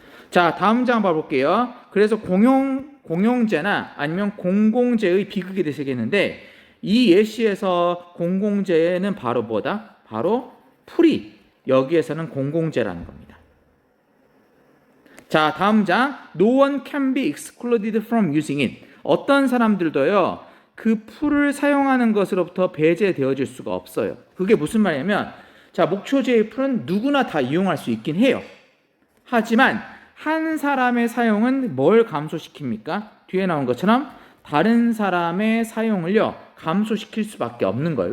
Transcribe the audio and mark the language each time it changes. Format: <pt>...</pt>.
<ko>자, 다음 장 봐볼게요. 그래서 공용제나 아니면 공공재의 비극에 대해서 얘기했는데, 이 예시에서 공공재는 바로 뭐다? 바로 풀이, 여기에서는 공공재라는 겁니다. 자, 다음 장.</ko> <en>No one can be excluded from using it.</en> <ko>어떤 사람들도요, 그 풀을 사용하는 것으로부터 배제되어질 수가 없어요. 그게 무슨 말이냐면, 자, 목초제의 풀은 누구나 다 이용할 수 있긴 해요. 하지만 한 사람의 사용은 뭘 감소시킵니까? 뒤에 나온 것처럼 다른 사람의 사용을요, 감소시킬 수밖에 없는 거예요.</ko>